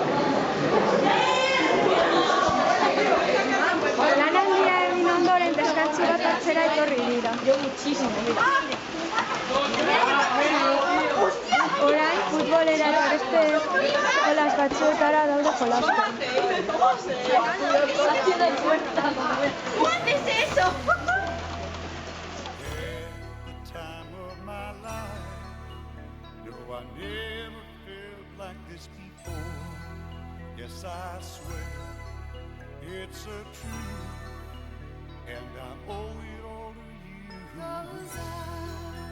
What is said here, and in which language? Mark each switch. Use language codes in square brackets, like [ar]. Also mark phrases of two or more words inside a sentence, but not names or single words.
[eu] Lanaldia egin ondoren deskantzi bat hartzera etorri dira. Orain, futbolera eta beste jolas batzuetara daude jolasten. [en] I never felt like this before. Yes, I swear it's a truth, and I owe it all to you.